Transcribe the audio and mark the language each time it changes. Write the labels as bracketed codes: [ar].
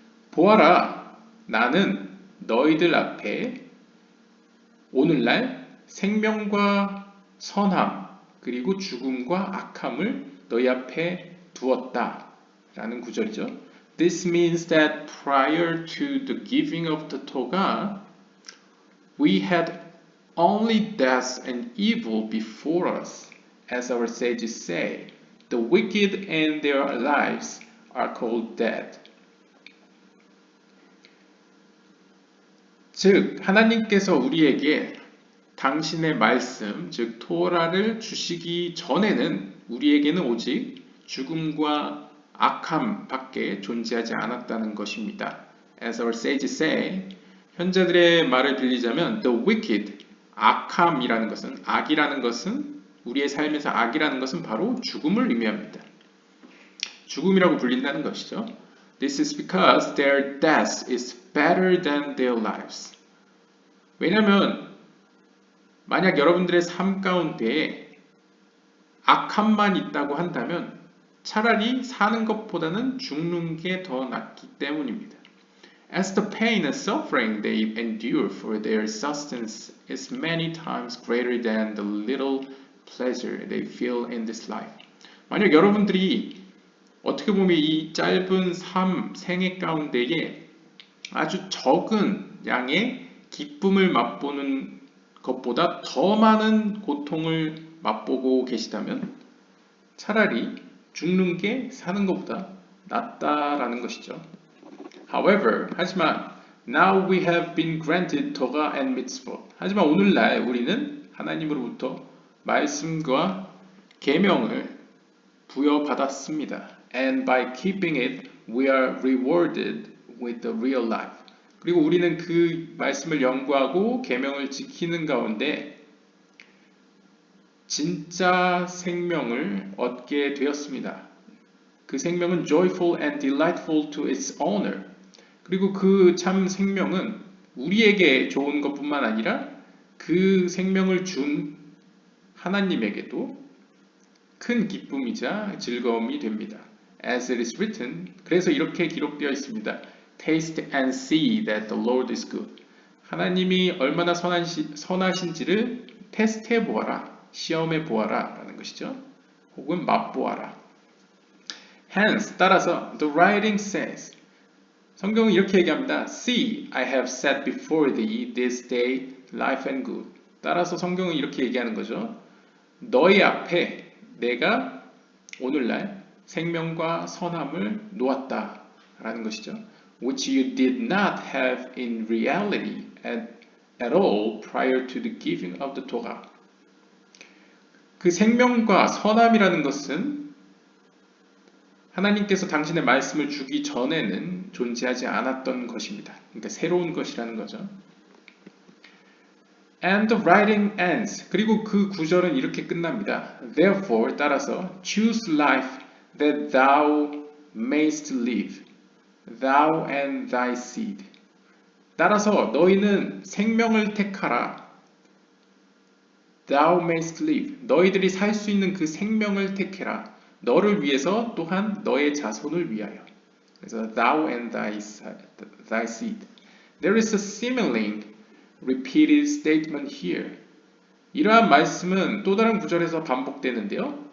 [ko] 보아라, 나는 너희들 앞에 오늘날 생명과 선함 그리고 죽음과 악함을 너희 앞에 두었다 라는 구절이죠. [en] This means that prior to the giving of the Torah, we had only death and evil before us. As our sages say, the wicked in their lives are called dead. [ko] 즉, 하나님께서 우리에게 당신의 말씀, 즉 토라를 주시기 전에는 우리에게는 오직 죽음과 악함밖에 존재하지 않았다는 것입니다. [en] As our sages say, [ko] 현자들의 말을 빌리자면 [en] the wicked, [ko] 악함이라는 것은, 악이라는 것은, 우리의 삶에서 악이라는 것은 바로 죽음을 의미합니다. 죽음이라고 불린다는 것이죠. [en] This is because their death is better than their lives. [ko] 왜냐하면 만약 여러분들의 삶 가운데 악함만 있다고 한다면 차라리 사는 것보다는 죽는 게 더 낫기 때문입니다. [en] As the pain and suffering they endure for their sustenance is many times greater than the little pleasure they feel in this life. [ko] 만약 여러분들이 어떻게 보면 이 짧은 생애 가운데에 아주 적은 양의 기쁨을 맛보는 것보다 더 많은 고통을 맛보고 계시다면 차라리 죽는 게 사는 것보다 낫다라는 것이죠. [en] However, [ko] 하지만 [en] now we have been granted Torah and mitzvot. [ko] 하지만 오늘날 우리는 하나님으로부터 말씀과 계명을 부여받았습니다. [en] And by keeping it, we are rewarded with the real life. [ko] 그리고 우리는 그 말씀을 연구하고 계명을 지키는 가운데 진짜 생명을 얻게 되었습니다. 그 생명은 [en] joyful and delightful to its owner. [ko] 그리고 그 참 생명은 우리에게 좋은 것뿐만 아니라 그 생명을 준 하나님에게도 큰 기쁨이자 즐거움이 됩니다. [en] As it is written, [ko] 그래서 이렇게 기록되어 있습니다. [en] Taste and see that the Lord is good. [ko] 하나님이 얼마나 선하신지를 테스트해 보아라, 시험해 보아라 라는 것이죠. 혹은 맛보아라. [en] Hence, [ko] 따라서 [en] the writing says, [ko] 성경은 이렇게 얘기합니다. [en] See, I have set before thee this day life and good. [ko] 따라서 성경은 이렇게 얘기하는 거죠. 너희 앞에 내가 오늘날 생명과 선함을 놓았다 라는 것이죠. [en] Which you did not have in reality at all prior to the giving of the Torah. [ko] 그 생명과 선함이라는 것은 하나님께서 당신의 말씀을 주기 전에는 존재하지 않았던 것입니다. 그러니까 새로운 것이라는 거죠. [en] And the writing ends. [ko] 그리고 그 구절은 이렇게 끝납니다. [en] Therefore, [ko] 따라서 [en] choose life that thou mayst live, thou and thy seed. [ko] 따라서 너희는 생명을 택하라. [en] Thou mayst live. [ko] 너희들이 살 수 있는 그 생명을 택해라. 너를 위해서 또한 너의 자손을 위하여. 그래서 [en] thou and thy seed. There is a similar repeated statement here. [ko] 이러한 말씀은 또 다른 구절에서 반복되는데요.